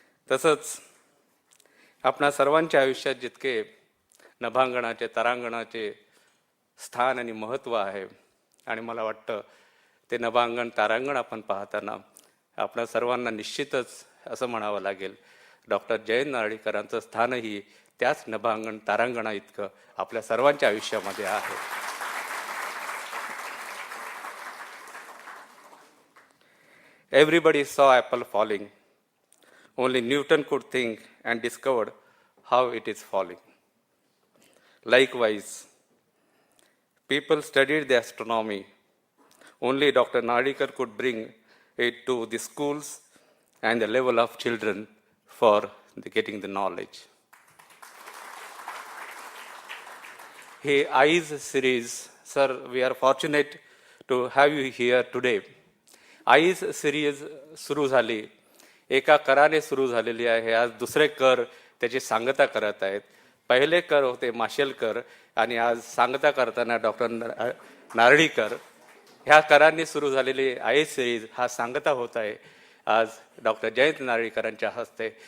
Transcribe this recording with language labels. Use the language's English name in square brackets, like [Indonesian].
[Marathi] तसंच आपणा सर्वांच्या आयुष्यात जितके नभांगणाचे तारांगणाचे स्थान आणि महत्त्व आहे आणि मला वाटतं ते नभांगण तारांगण आपण पाहताना आपणा सर्वांना निश्चितच असं म्हणावं लागेल डॉक्टर जयंत नारळीकरांचं स्थानही त्याच नभांगण तारांगणा इतकं आपल्या सर्वांच्या आयुष्यामध्ये आहे. [English] Everybody saw apple falling. Only Newton could think and discovered how it is falling. Likewise, people studied the astronomy. Only Dr. Nadikar could bring it to the schools and the level of children for getting the knowledge. Hey, eyes series, sir, we are fortunate to have you here today. [Marathi] Eyes series सुरू झाली, एका कराने सुरू झालेली आहे. आज दुसरे कर त्याची सांगता करत आहेत. पहिले कर होते माशेल कर आणि आज सांगता करताना डॉक्टर नारळीकर. ह्या करांनी सुरू झालेली आईज सिरीज हा सांगता होत आहे आज डॉक्टर जयंत नारळीकरांच्या हस्ते.